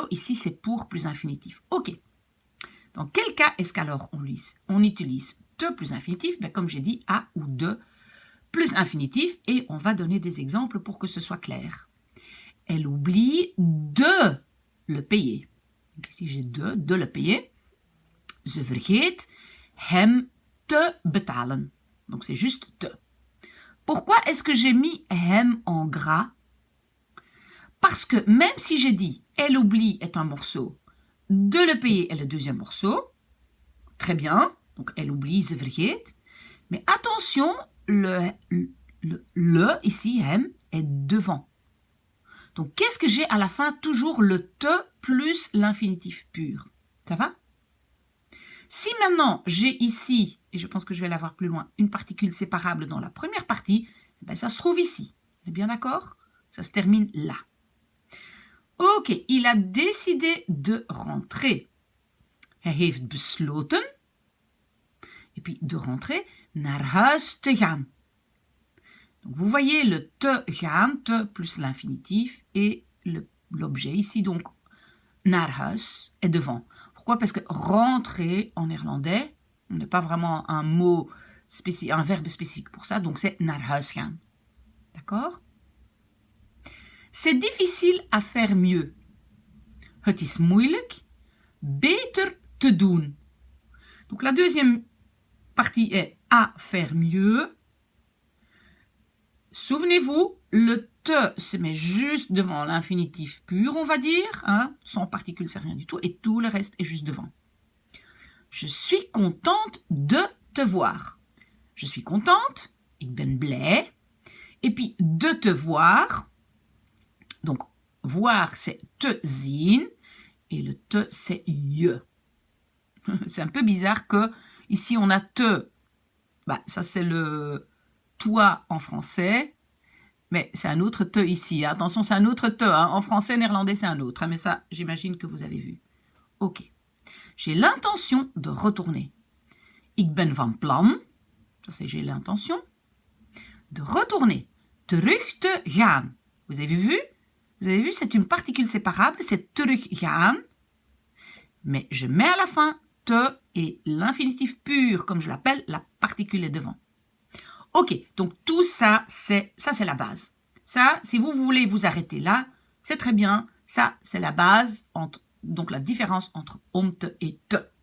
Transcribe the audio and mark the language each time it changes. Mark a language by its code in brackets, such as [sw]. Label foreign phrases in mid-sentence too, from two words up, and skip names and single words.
[fr] Ici c'est pour plus infinitif. Ok, dans quel cas est-ce qu'alors on utilise te plus infinitif? Ben, comme j'ai dit, à ou de plus infinitif, et on va donner des exemples pour que ce soit clair. Elle oublie de le payer. Donc ici j'ai de le payer. [nl] Ze vergeet hem te betalen. [fr] Donc c'est juste te. Pourquoi est-ce que j'ai mis hem en gras? Parce que même si j'ai dit elle oublie est un morceau, de le payer est le deuxième morceau, très bien, donc elle oublie, [nl] ze vergeet, [fr] mais attention, le ici, hem, est devant. Donc qu'est-ce que j'ai à la fin? Toujours le te plus l'infinitif pur. Ça va? Si maintenant j'ai ici, et je pense que je vais l'avoir plus loin, une particule séparable dans la première partie, ben ça se trouve ici. On est bien d'accord? Ça se termine là. Ok, il a décidé de rentrer. [nl] Hij heeft besloten, [fr] et puis de rentrer, [nl] naar huis te gaan. [fr] Donc vous voyez le [nl] te gaan, [fr] te plus l'infinitif, et l'objet ici, donc [nl] naar huis, [fr] est devant. Pourquoi? Parce que rentrer en néerlandais, on n'est pas vraiment un mot spécifique, un verbe spécifique pour ça, donc c'est [nl] naar huis gaan. [fr] D'accord? C'est difficile à faire mieux. [nl] Het is moeilijk beter te doen. [fr] Donc la deuxième partie est à faire mieux. Souvenez-vous, le te se met juste devant l'infinitif pur, on va dire, hein, sans particule, c'est rien du tout, et tout le reste est juste devant. Je suis contente de te voir. Je suis contente, [nl] ik ben blij, [fr] et puis de te voir, donc voir c'est [nl] te zien, [fr] et le te c'est je. C'est un peu bizarre que ici on a te, bah, ça c'est le toi en français, mais c'est un autre te ici. Attention, c'est un autre te. Hein. En français, néerlandais, c'est un autre. Hein, mais ça, j'imagine que vous avez vu. Ok. J'ai l'intention de retourner. [nl] Ik ben van plan. [fr] Ça, c'est j'ai l'intention. De retourner. [nl] Terug te gaan. [fr] Vous avez vu? Vous avez vu, c'est une particule séparable. C'est [nl] terug gaan. [fr] Mais je mets à la fin te et l'infinitif pur, comme je l'appelle, la particule est devant. Ok, donc tout ça, c'est la base. Ça, si vous voulez vous arrêter là, c'est très bien. Ça, c'est la base, donc la différence entre te et te.